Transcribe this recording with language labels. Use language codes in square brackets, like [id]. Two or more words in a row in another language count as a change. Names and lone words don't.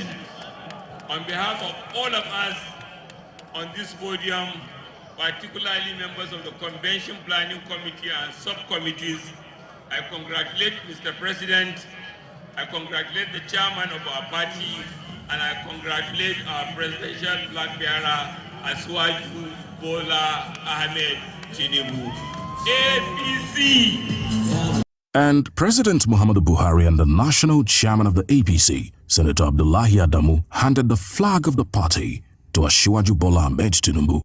[en] On behalf of all of us on this podium, particularly members of the Convention Planning Committee and subcommittees, I congratulate Mr. President, I congratulate the chairman of our party, and I congratulate our presidential flag bearer, Asiwaju Bola Ahmed Tinubu. APC! And President Muhammadu Buhari and the national chairman of the APC, Senator Abdullahi Adamu, handed the flag of the party to Asiwaju Bola Ahmed Tinubu.